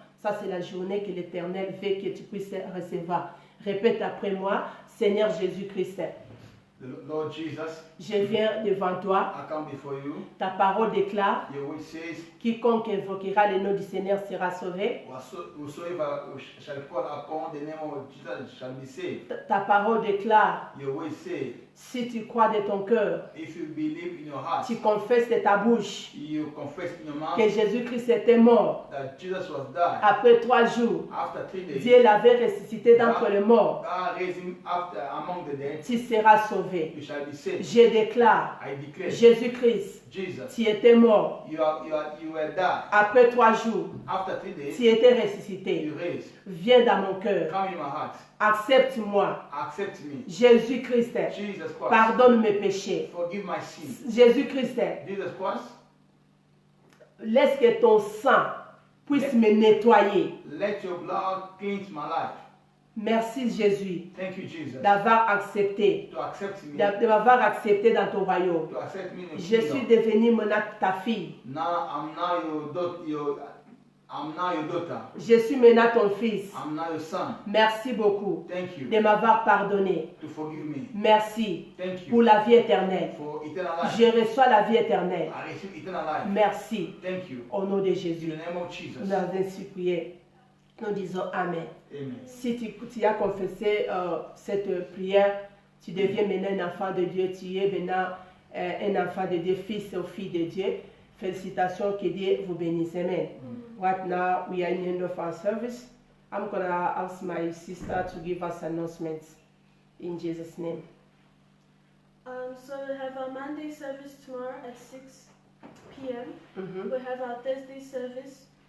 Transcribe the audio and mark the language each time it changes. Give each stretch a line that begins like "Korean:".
French: Ça c'est la journée que l'Éternel veut que tu puisses recevoir. Répète après moi, Seigneur Jésus-Christ,
English: Lord Jesus,
French: je viens devant toi.
English: I come before you.
French: Ta parole déclare,
English: Your word says,
French: quiconque invoquera le nom du Seigneur sera sauvé.
English: whosoever shall call upon the name of Jesus shall be saved.
French: Ta parole déclare,
English: Your word says,
French: si tu crois de ton cœur,
English: if you believe in your heart,
French: tu confesses de ta bouche
English: you confess in your mouth
French: que Jésus-Christ était mort.
English: that Jesus was died.
French: Après 3 jours,
English: After 3 days,
French: Dieu l'avait ressuscité d'entre les morts.
English: God raised him after among the dead.
French: Tu seras sauvé.
English: You shall be saved.
French: Je déclare,
English: I declare,
French: Jésus-Christ,
English: Jesus,
French: tu étais mort.
English: you were died.
French: Après 3 jours,
English: After 3 days,
French: tu étais ressuscité.
English: you raised.
French: Viens dans mon cœur.
English: Come in my heart.
French: Accepte-moi.
English: Accept me.
French: Jésus-Christ,
English: Jesus Christ.
French: pardonne mes péchés.
English: Forgive my sins.
French: Jésus-Christ,
English: Jesus Christ,
French: laisse que ton sang puisse me nettoyer.
English: let your blood cleanse my life.
French: Merci Jésus
English: Thank you, Jesus,
French: d'avoir accepté,
English: to accept me,
French: de m'avoir accepté dans ton royaume.
English: to accept me in the
French: Je suis
English: kingdom.
French: devenue maintenant ta fille.
English: Now I'm now your daughter. I'm now your daughter.
French: Je suis maintenant ton fils.
English: I'm now your son.
French: Merci beaucoup
English: Thank you
French: de m'avoir pardonné.
English: to forgive me.
French: Merci
English: Thank
French: pour
English: you
French: la vie éternelle.
English: for eternal life.
French: Je reçois la vie éternelle.
English: I receive eternal life.
French: Merci.
English: Thank you.
French: Au nom de
English: In
French: Jésus.
English: the name of Jesus.
French: Nous avons ainsi prié. Nous disons Amen. Amen. Si tu as confessé cette prière, tu deviens maintenant un enfant de Dieu. Tu es maintenant un enfant de Dieu, fils ou fille de Dieu. Félicitations, que Dieu vous bénisse. Amen.
English: Right now, we are in the end of our service. I'm going to ask my sister to give us announcements in Jesus' name. So we have our Monday service tomorrow at 6 p.m. Mhm. We have our Thursday service.